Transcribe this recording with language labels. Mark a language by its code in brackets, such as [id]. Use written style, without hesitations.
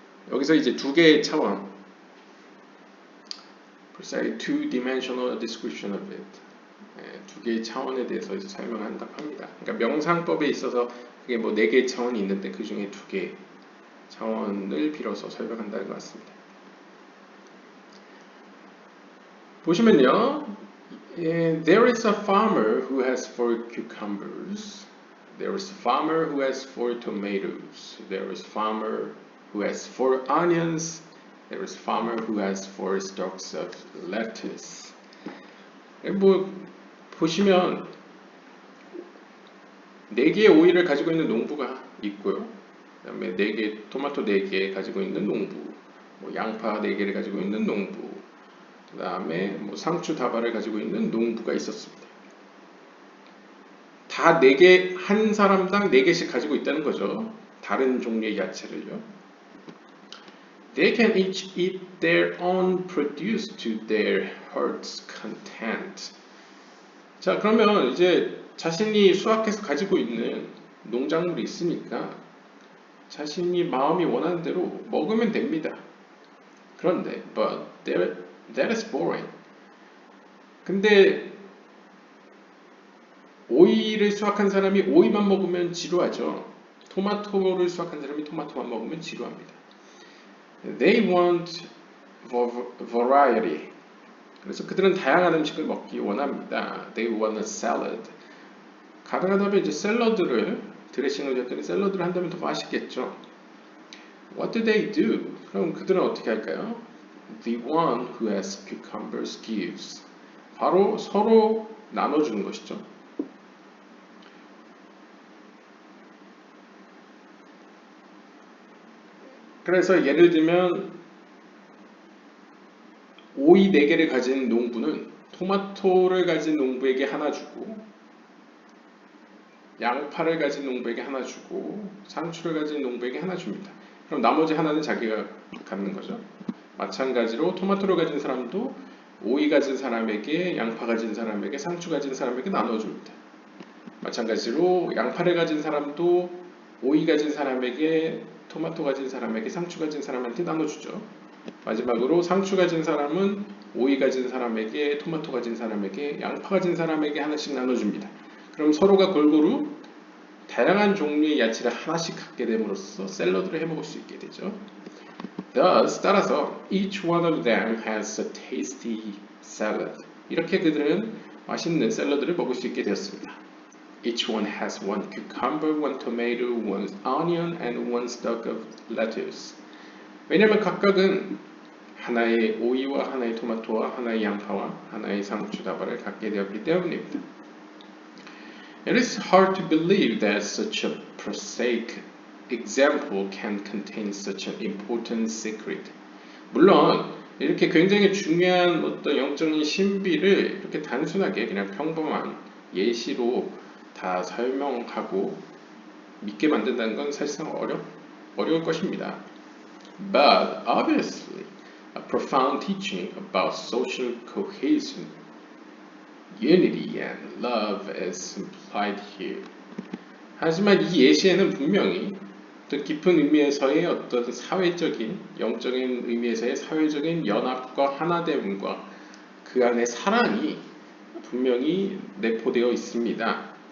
[ko] 여기서 이제 2개의 차원, [en] precisely two-dimensional description of it, [ko] 2개의 차원에 대해서 설명한다고 합니다. 그러니까 명상법에 있어서 그게 뭐 4개의 차원이 있는데 그 중에 2개의 차원을 빌어서 설명한다는 것 같습니다. 보시면요, [en] there is a farmer who has 4 cucumbers. There is a farmer who has 4 tomatoes. There is a farmer who has 4 onions. There is a farmer who has 4 stalks of lettuce. [ko] 뭐 보시면 4개의 오이를 가지고 있는 농부가 있고요. 그다음에 4개 토마토 4개 가지고 있는 농부, 뭐 양파 4개를 가지고 있는 농부, 그다음에 뭐 상추 다발을 가지고 있는 농부가 있었습니다. 다 4개, 한 사람당 4개씩 가지고 있다는 거죠. 다른 종류의 야채를요. [en] They can each eat their own produce to their heart's content. [ko] 자, 그러면 이제 자신이 수확해서 가지고 있는 농작물이 있으니까 자신이 마음이 원하는 대로 먹으면 됩니다. 그런데, [en] but that is boring. [ko] 근데 오이를 수확한 사람이 오이만 먹으면 지루하죠. 토마토를 수확한 사람이 토마토만 먹으면 지루합니다. [en] They want variety. [ko] 그래서 그들은 다양한 음식을 먹기 원합니다. [en] They want a salad. [ko] 가능하다면 이제 샐러드를 드레싱을 곁들인 샐러드를 한다면 더 맛있겠죠. [en] What do they do? [ko] 그럼 그들은 어떻게 할까요? [en] The one who has cucumbers gives. [ko] 바로 서로 나눠주는 것이죠. 그래서 예를 들면 오이 4개를 가진 농부는 토마토를 가진 농부에게 하나 주고 양파를 가진 농부에게 하나 주고 상추를 가진 농부에게 하나 줍니다. 그럼 나머지 하나는 자기가 갖는 거죠. 마찬가지로 토마토를 가진 사람도 오이 가진 사람에게, 양파 가진 사람에게, 상추 가진 사람에게 나눠줍니다. 마찬가지로 양파를 가진 사람도 오이 가진 사람에게, 토마토 가진 사람에게, 상추 가진 사람한테 나눠주죠. 마지막으로 상추 가진 사람은 오이 가진 사람에게, 토마토 가진 사람에게, 양파 가진 사람에게 하나씩 나눠줍니다. 그럼 서로가 골고루 다양한 종류의 야채를 하나씩 갖게 됨으로써 샐러드를 해먹을 수 있게 되죠. [en] Thus, [ko] 따라서 [en] each one of them has a tasty salad. [ko] 이렇게 그들은 맛있는 샐러드를 먹을 수 있게 되었습니다. [en] Each one has 1 cucumber, 1 tomato, 1 onion, and 1 stalk of lettuce. [ko] 왜냐하면 각각은 하나의 오이와 하나의 토마토와 하나의 양파와 하나의 상추 다발을 갖게 되었기 때문입니다. [en] It is hard to believe that such a prosaic example can contain such an important secret. [ko] 물론 이렇게 굉장히 중요한 어떤 영적인 신비를 이렇게 단순하게 그냥 평범한 예시로 다 설명하고 믿게 만든다는 건 사실상 어려울 것입니다. [en] But obviously, a profound teaching about social cohesion, unity and love is implied here. [ko] 하지만 이 예시에는 분명히 더 깊은 의미에서의 어떤 사회적인, 영적인 의미에서의 사회적인 연합과 하나됨과 그 안에 사랑이 분명히 내포되어 있습니다.